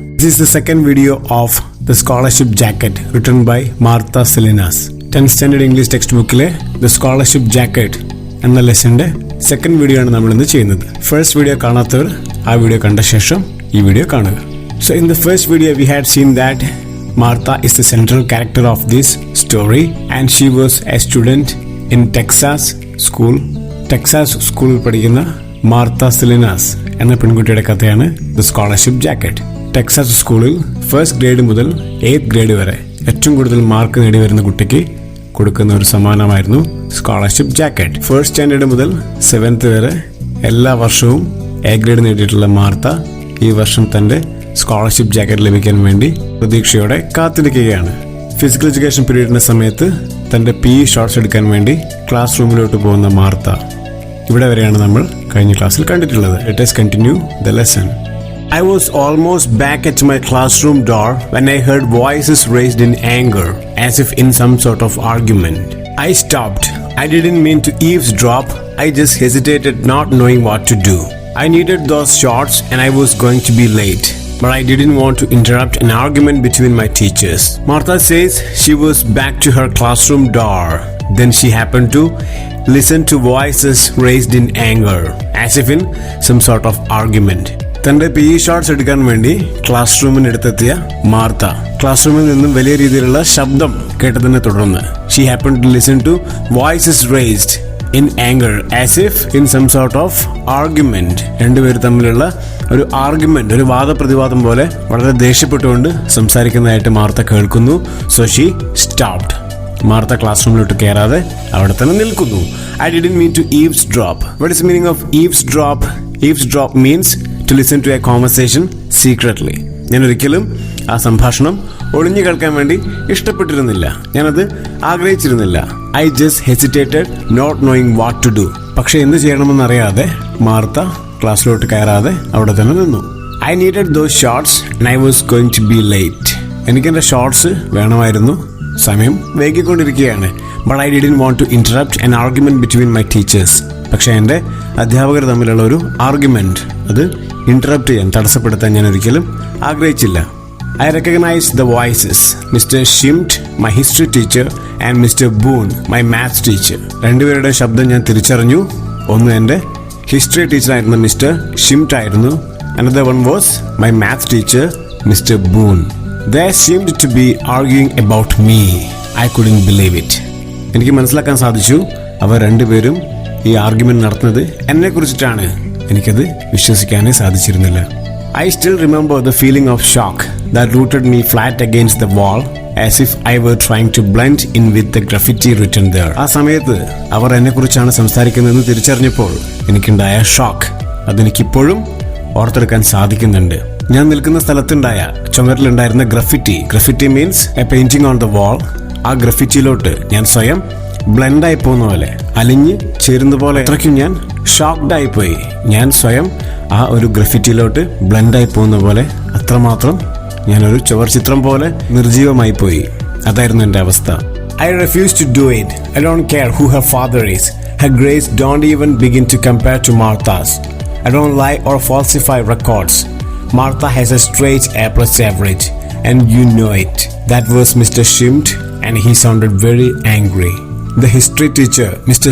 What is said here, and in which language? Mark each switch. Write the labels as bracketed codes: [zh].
[en] This is the second video of the scholarship jacket written by Martha Salinas. 10th standard English [ml] textbookile The Scholarship Jacket എന്ന ലെസന്റെ second video ആണ് നമ്മൾ ഇന്ന് ചെയ്യുന്നത്. First video കാണാത്തവർ ആ video കണ്ട ശേഷം ഈ വീഡിയോ കാണുക. [en] So in the first video we had seen that Martha is the central character of this story and she was a student in Texas school. [ml] Texas സ്കൂളിൽ പഠിക്കുന്ന മാർത്ത സെലിനാസ് എന്ന പെൺകുട്ടിയുടെ കഥയാണ് ദ സ്കോളർഷിപ്പ് ജാക്കറ്റ്. ടെക്സാസ് സ്കൂളിൽ first grade മുതൽ 8th grade വരെ ഏറ്റവും കൂടുതൽ മാർക്ക് നേടി വരുന്ന കുട്ടിക്ക് കൊടുക്കുന്ന ഒരു സമ്മാനമായിരുന്നു സ്കോളർഷിപ്പ് ജാക്കറ്റ്. ഫസ്റ്റ് സ്റ്റാൻഡേർഡ് മുതൽ 7th വരെ എല്ലാ വർഷവും എ ഗ്രേഡ് നേടിയിട്ടുള്ള മാർത്ത ഈ വർഷം തന്റെ സ്കോളർഷിപ്പ് ജാക്കറ്റ് ലഭിക്കാൻ വേണ്ടി പ്രതീക്ഷയോടെ കാത്തിരിക്കുകയാണ്. ഫിസിക്കൽ എഡ്യൂക്കേഷൻ പീരീഡിന്റെ സമയത്ത് തന്റെ PE ഷോർട്സ് എടുക്കാൻ വേണ്ടി ക്ലാസ് റൂമിലോട്ട് പോകുന്ന മാർത്ത ഇവിടെ വരെയാണ് നമ്മൾ കഴിഞ്ഞ ക്ലാസ്സിൽ കണ്ടിട്ടുള്ളത്. [en] Let us continue the lesson. I was almost back at my classroom door when I heard voices raised in anger, as if in some sort of argument. I stopped. I didn't mean to eavesdrop. I just hesitated, not knowing what to do. I needed those shorts and I was going to be late. But I didn't want to interrupt an argument between my teachers. Martha says she was back to her classroom door. Then she happened to listen to voices raised in anger, as if in some sort of argument. [ml] തന്റെ PE shorts എടുക്കാൻ വേണ്ടി class റൂമിനടുത്തെത്തിയ Martha class റൂമിൽ നിന്നും വലിയ രീതിയിലുള്ള ശബ്ദം കേട്ടതിനെ തുടർന്ന് [en] she happened to listen to voices raised in anger, as if in some sort of argument. [ml] രണ്ടുപേർ തമ്മിലുള്ള ഒരു ആർഗ്യുമെന്റ്, ഒരു വാദപ്രതിവാദം പോലെ വളരെ ദേഷ്യപ്പെട്ടുകൊണ്ട് സംസാരിക്കുന്നതായിട്ട് മാർത്ത കേൾക്കുന്നു. [en] So she stopped. [ml] Martha class റൂമിലോട്ട് കയറാതെ അവിടെ തന്നെ നിൽക്കുന്നു. [en] I didn't mean to eavesdrop. What is the meaning of eavesdrop? Eavesdrop means to listen to a conversation secretly. [ml] ഞാൻ ഒരിക്കലും ആ സംഭാഷണം ഒളിഞ്ഞു കേൾക്കാൻ വേണ്ടി ഇഷ്ടപ്പെട്ടിരുന്നില്ല. ഞാനത് ആഗ്രഹിച്ചിരുന്നില്ല. [en] I just hesitated, not knowing what to do. [ml] പക്ഷെ എന്ത് ചെയ്യണമെന്നറിയാതെ മാർത്ത ക്ലാസ്സിലോട്ട് കയറാതെ അവിടെ തന്നെ നിന്നു. [en] I needed those shorts and I was going to be late. [ml] എനിക്കെൻ്റെ ഷോർട്സ് വേണമായിരുന്നു, സമയം വൈകിക്കൊണ്ടിരിക്കുകയാണ്. [en] But I didn't want to interrupt an argument between my teachers. [ml] പക്ഷെ എൻ്റെ അധ്യാപകർ തമ്മിലുള്ള ഒരു ആർഗ്യുമെന്റ് അത് ഇന്ററപ്റ്റ് ചെയ്യാൻ, തടസ്സപ്പെടുത്താൻ ഞാൻ ഒരിക്കലും ആഗ്രഹിച്ചില്ല. [en] I recognized the voices. Mr. Shimt, my history teacher, and Mr. [ml] Boone, [en] my maths teacher. [ml] രണ്ടുപേരുടെ ശബ്ദം ഞാൻ തിരിച്ചറിഞ്ഞു. ഒന്ന് എൻ്റെ ഹിസ്റ്ററി ടീച്ചറായിരുന്ന മിസ്റ്റർ ഷിംറ്റ് ആയിരുന്നു. [en] Another one was my maths teacher, Mr. Boone. They seemed to be arguing about me. I couldn't believe it. [ml] എനിക്ക് മനസ്സിലാക്കാൻ സാധിച്ചു അവർ രണ്ടുപേരും ഈ ആർഗ്യുമെന്റ് നടത്തുന്നത് എന്നെ കുറിച്ചിട്ടാണ്. എനിക്കത് വിശ്വസിക്കാനേ സാധിച്ചിരുന്നില്ല. [en] I still remember the feeling of shock that rooted me flat against the wall, as if I were trying to blend in with the graffiti written there. [ml] ആ സമയത്ത് അവർ എന്നെ കുറിച്ചാണ് സംസാരിക്കുന്നതെന്ന് തിരിച്ചറിഞ്ഞപ്പോൾ എനിക്കുണ്ടായ ഷോക്ക് അതെനിക്കിപ്പോഴും ഓർത്തെടുക്കാൻ സാധിക്കുന്നുണ്ട്. ഞാൻ നിൽക്കുന്ന സ്ഥലത്തുണ്ടായ ചുമരിലുണ്ടായിരുന്ന ഗ്രഫിറ്റി [en] Means a painting on the wall. [ml] ആ ഗ്രഫിറ്റിയിലോട്ട് ഞാൻ സ്വയം ബ്ലെൻഡായി പോകുന്ന പോലെ, അലിഞ്ഞ് ചേരുന്ന പോലെ അത്രയ്ക്കും ഞാൻ ഷോക്ക്ഡായി പോയി. ഞാൻ സ്വയം ആ ഒരു ഗ്രഫിറ്റിയിലോട്ട് ബ്ലെൻഡായി പോകുന്ന പോലെ, അത്രമാത്രം ഞാനൊരു ചുവർ ചിത്രം പോലെ നിർജീവമായി പോയി. അതായിരുന്നു എൻ്റെ അവസ്ഥ. [en] I refuse to do it. I don't care who her father is. Her grades don't even begin to compare to Martha's. I don't lie or falsify records. Martha has a straight A+ average, and you know it. That was Mr. Shimt, and he sounded very angry. The history teacher, Mr.